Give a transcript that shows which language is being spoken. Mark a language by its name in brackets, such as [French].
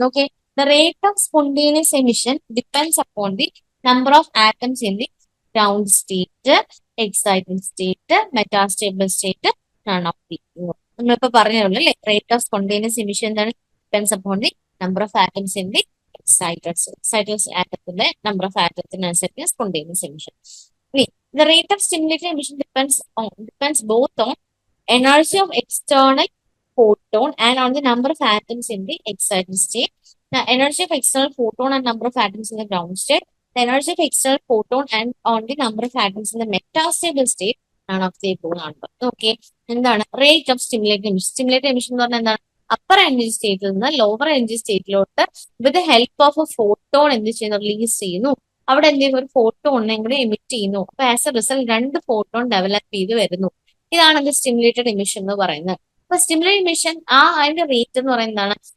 [English] Okay, the rate of spontaneous emission depends upon the number of atoms in the ground state, excited state, metastable state, none of the. [Malayalam] നമ്മളിപ്പോ പറഞ്ഞുള്ളൂ അല്ലെ, rate of spontaneous emission എന്താണ്? [English] depends upon the number of atoms in the excited [Malayalam] ആറ്റത്തിന്റെ number of ആറ്റത്തിനനുസരിച്ച് spontaneous emission. [English] The rate of stimulated emission depends both on energy of external photon and on the number of atoms in the excited state. The energy of external photon and number of atoms in the ground state. The energy of external photon and on the number of atoms in the metastable state. None of the above ആണ്. [Malayalam] Okay, എന്താണ് rate of stimulated emission? Stimulated emission എന്ന് പറഞ്ഞാൽ എന്താണ്? Upper energy സ്റ്റേറ്റിൽ നിന്ന് lower energy സ്റ്റേറ്റിലോട്ട് [English] with help of a photon [Malayalam] എന്ത് ചെയ്യുന്നു? Release ചെയ്യുന്നു. അവിടെ എന്തെങ്കിലും ഒരു ഫോട്ടോൺ എങ്ങനെ എമിറ്റ് ചെയ്യുന്നു. അപ്പൊ ആസ് എ റിസൾട്ട് രണ്ട് ഫോട്ടോൺ ഡെവലപ്പ് ചെയ്ത് വരുന്നു. ഇതാണ് സ്റ്റിമുലേറ്റഡ് എമിഷൻ എന്ന് പറയുന്നത്. അപ്പൊ സ്റ്റിമുലേറ്റഡ് എമിഷൻ അതിന്റെ റേറ്റ് എന്ന് പറയുന്നതാണ്